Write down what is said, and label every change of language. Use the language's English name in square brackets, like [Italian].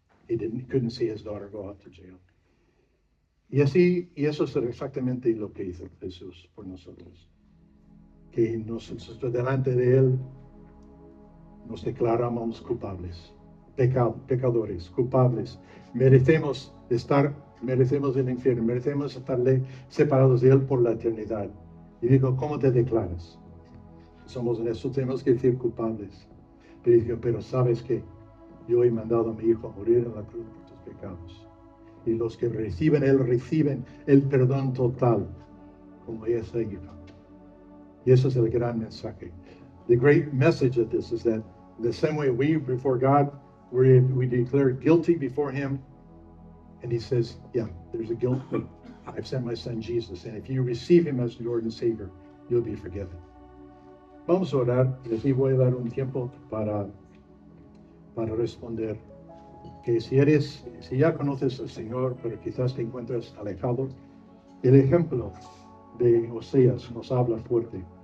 [English] He couldn't see his daughter go out to jail. [Spanish] Y eso es exactamente lo que hizo Jesús por nosotros. Que nosotros delante de Él nos declaramos culpables, pecadores, culpables. Merecemos el infierno, merecemos estar separados de Él por la eternidad. Y digo, ¿cómo te declaras? Somos en eso, tenemos que decir culpables. Pero ¿sabes qué? Yo he mandado a mi Hijo a morir en la cruz por tus pecados. Y los que reciben el perdón total, como esa hija. Y eso es el gran mensaje. [English] The great message of this is that the same way we, before God, we declare guilty before Him, and He says, yeah, there's a guilt. I've sent my Son Jesus, and if you receive Him as Lord and Savior, you'll be forgiven. [Spanish] Vamos a orar, y así voy a dar un tiempo para responder. Que si ya conoces al Señor, pero quizás te encuentras alejado, el ejemplo de Oseas nos habla fuerte.